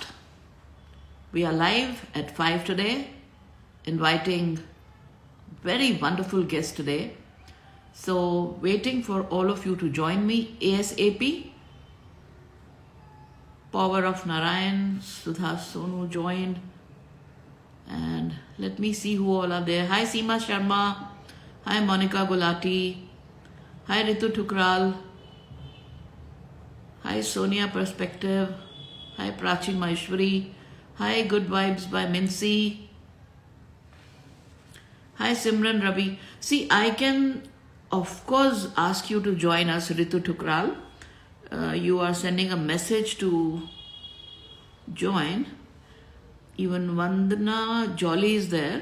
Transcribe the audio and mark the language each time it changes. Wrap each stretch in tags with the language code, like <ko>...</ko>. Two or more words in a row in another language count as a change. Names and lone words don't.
<en>We are live at 5 today, inviting very wonderful guests today. So, waiting for all of you to join me ASAP. Power of Narayan, Sudha Sonu joined. And let me see who all are there. Hi Seema Sharma. Hi Monica Gulati. Hi Ritu Thukral. Hi Sonia Perspective. Hi Prachi Maheshwari. Hi Good Vibes by Mincy. Hi Simran Ravi. See, I can of course ask you to join us, Ritu Thukral. You are sending a message to join. Even Vandana Jolly is there.</en>